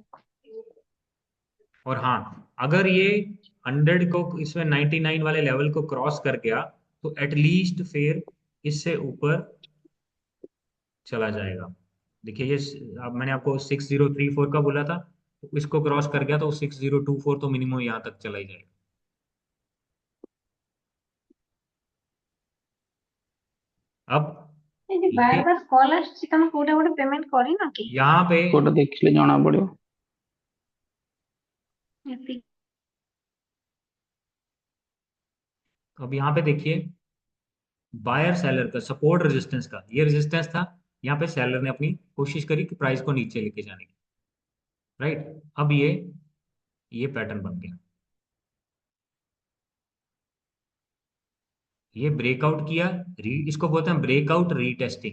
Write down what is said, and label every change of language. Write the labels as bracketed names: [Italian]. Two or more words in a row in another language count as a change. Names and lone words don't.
[Hindi] और हाँ, अगर ये 100 को, इसमें 99 वाले लेवल को क्रॉस कर गया तो एटलीस्ट फिर इससे ऊपर चला जाएगा। देखिए ये अब मैंने आपको 6034 का बोला था, तो इसको क्रॉस कर गया तो 6024 तो मिनिमम यहाँ तक चला ही जाएगा। अब [Odia] ବାର [Hindi] ये [Odia] ବାର କଲ୍ ଆସୁଛି, ତମେ କୋଉଟା ଗୋଟେ ପେମେଣ୍ଟ କରିନ କି? [Hindi] यहाँ पे [Odia] କୋଉଟା ଦେଖିଲେ ଜଣା ପଡିବ। ଏତିକି। [Hindi] अब यहाँ पे देखिए बायर सेलर का सपोर्ट रेजिस्टेंस का, ये रेजिस्टेंस था, यहाँ पे सेलर ने अपनी कोशिश करी कि प्राइस को नीचे लेके जाने की, राइट? अब ये पैटर्न बन गया, ये ब्रेकआउट किया, इसको बोलते हैं ब्रेकआउट रीटेस्टिंग।